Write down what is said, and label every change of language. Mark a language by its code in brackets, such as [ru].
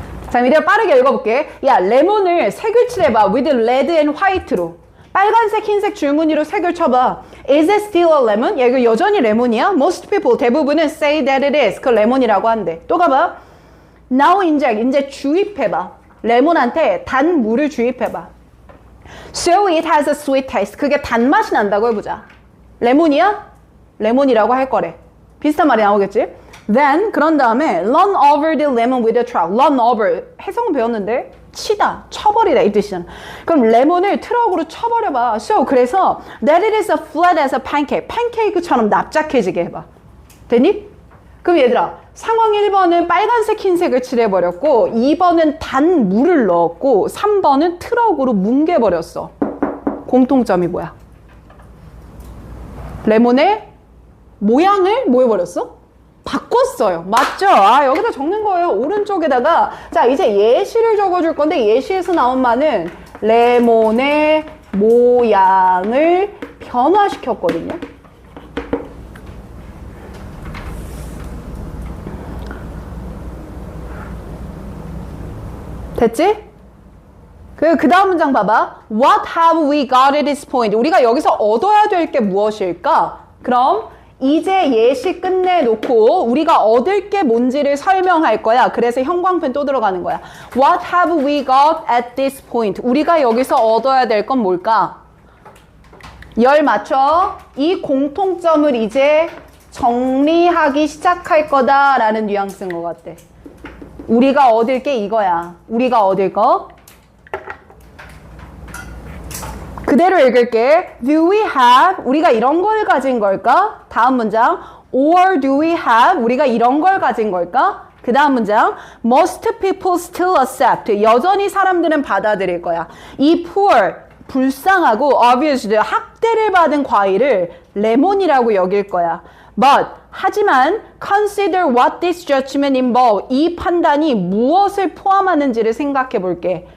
[ko] 자, 미래가 빠르게 읽어볼게. 야, 레몬을 색을 칠해봐. [en] with red and white [ko] 로. 빨간색, 흰색 줄무늬로 색을 쳐봐. [en] Is it still a lemon? [ko] 야, 이거 여전히 레몬이야? [en] Most people, [ko] 대부분은 [en] say that it is. [ko] 그 레몬이라고 한대. 또 가봐. [en] Now inject, [ko] 이제 주입해봐. 레몬한테 단 물을 주입해봐. [en] So it has a sweet taste. [ko] 그게 단맛이 난다고 해보자. 레몬이야? 레몬이라고 할 거래. 비슷한 말이 나오겠지? [en] Then, [ko] 그런 다음에 [en] run over the lemon with a truck. run over. [ko] 해석은 배웠는데 치다, 쳐버리다 이 뜻이잖아. 그럼 레몬을 트럭으로 쳐버려봐. [en] So, [ko] 그래서 [en] that it is as flat as a pancake. [ko] 팬케이크처럼 납작해지게 해봐. 됐니? 그럼 얘들아, 상황 1번은 빨간색, 흰색을 칠해버렸고 2번은 단 물을 넣었고 3번은 트럭으로 뭉개버렸어. 공통점이 뭐야? 레몬의 모양을 뭐 해버렸어? 바꿨어요. 맞죠? 아, 여기다 적는 거예요. 오른쪽에다가. 자, 이제 예시를 적어줄 건데 예시에서 나온 말은 레몬의 모양을 변화시켰거든요. 됐지? 그 다음 문장 봐봐. [en] What have we got at this point? [ko] 우리가 여기서 얻어야 될 게 무엇일까? 그럼 이제 예시 끝내놓고 우리가 얻을 게 뭔지를 설명할 거야. 그래서 형광펜 또 들어가는 거야. [en] What have we got at this point? [ko] 우리가 여기서 얻어야 될 건 뭘까? 열 맞춰. 이 공통점을 이제 정리하기 시작할 거다라는 뉘앙스인 것 같아. 우리가 얻을 게 이거야. 우리가 얻을 거. 그대로 읽을게. [en] Do we have? [ko] 우리가 이런 걸 가진 걸까? 다음 문장. [en] Or do we have? [ko] 우리가 이런 걸 가진 걸까? 그 다음 문장. [en] Most people still accept. [ko] 여전히 사람들은 받아들일 거야. 이 poor, 불쌍하고 obviously 학대를 받은 과일을 레몬이라고 여길 거야. [en] But, [ko] 하지만 [en] consider what this judgment involve. [ko] 이 판단이 무엇을 포함하는지를 생각해 볼게.